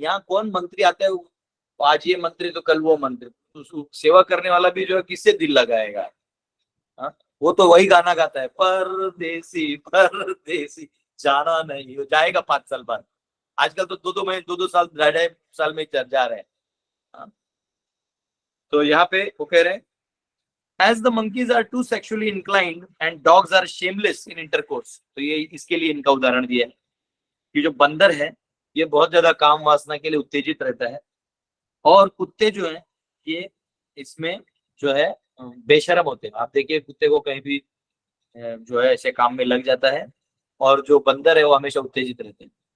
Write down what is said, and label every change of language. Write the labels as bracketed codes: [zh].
[hi] यहाँ कौन मंत्री आता है, आज ये मंत्री तो कल वो मंत्री, तो सेवा करने वाला भी जो है किससे दिल लगाएगा। वो तो वही गाना गाता है, परदेसी परदेसी जाना नहीं, हो जाएगा 5 साल बाद। आजकल तो 2-2 महीने 2-2 साल 2.5 साल में जा रहे हैं। तो यहाँ पे वो कह रहे हैं, [en] as the monkeys are too sexually inclined and dogs are shameless in intercourse। [hi] तो ये इसके लिए इनका उदाहरण दिया है कि जो बंदर है ये बहुत ज्यादा काम वासना के लिए उत्तेजित रहता है, और कुत्ते जो है ये इसमें जो है बेशरम होते हैं। आप देखिए कुत्ते को कहीं भी जो है ऐसे काम में लग जाता है, और जो बंदर है वो हमेशा उत्तेजित रहते हैं।